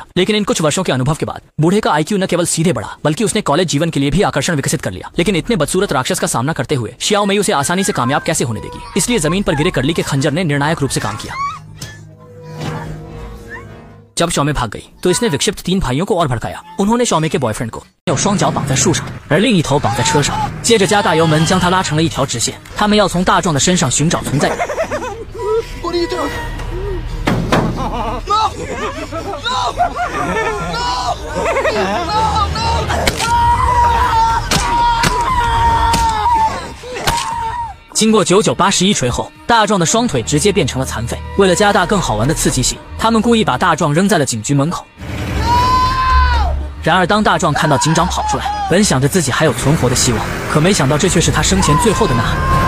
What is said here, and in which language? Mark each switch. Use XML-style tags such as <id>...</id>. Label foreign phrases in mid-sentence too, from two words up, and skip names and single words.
<hi>लेकिन इन कुछ वर्षों के अनुभव के बाद बूढ़े का आईक्यू न केवल सीधे बढ़ा, बल्कि उसने कॉलेज जीवन के लिए भी आकर्षण विकसित कर लिया। लेकिन इतने बदसूरत राक्षस का सामना करते हुए शाओमेई उसे आसानी से कामयाब कैसे होने देगी, इसलिए जमीन पर गिरे कर्ली के खंजर ने निर्णायक रूप से काम किया। जब शाओमेई भाग गई तो इसने विक्षिप्त 3 भाइयों को और भड़काया। उन्होंने शाओमेई के बॉयफ्रेंड को</hi> <zh>有双脚绑在树上，而另一头绑在车上，接着加大油门将它拉成了一条直线。他们要从大壮的身上寻找存在感。</zh> <en>What are you doing? No! No! No! No!</en> <zh>经过99、81锤后，大壮的双腿直接变成了残废。为了加大更好玩的刺激性，他们故意把大壮扔在了警局门口。然而，当大壮看到警长跑出来，本想着自己还有存活的希望，可没想到这却是他生前最后的呐喊。</zh>